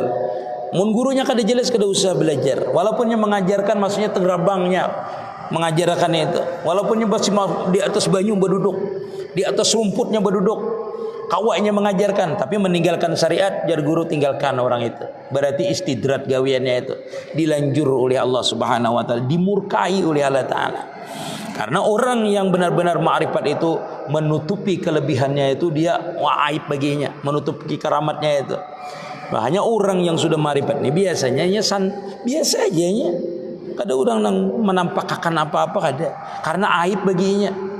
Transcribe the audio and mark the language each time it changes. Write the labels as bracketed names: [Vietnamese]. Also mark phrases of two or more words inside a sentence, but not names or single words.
[Banjar] Mun gurunya kada jelas kada usah belajar. Walaupun yang mengajarkan maksudnya tengrabangnya mengajarkan itu. Walaupun yang masih di atas banyu berduduk, di atas rumputnya berduduk, kawaknya mengajarkan, tapi meninggalkan syariat, jar guru tinggalkan orang itu. [Indonesian] Berarti istidrat gawiannya itu dilanjur oleh Allah [Arabic] Subhanahu wa taala, [Indonesian] dimurkai oleh Allah Taala. Karena orang yang benar-benar ma'rifat itu menutupi kelebihannya itu, dia aib baginya, menutupi keramatnya itu. Makanya orang yang sudah ma'rifat ini biasanya biasa aja nya. [Banjar] Kada orang yang menampakkan apa-apa kada, karena aib baginya.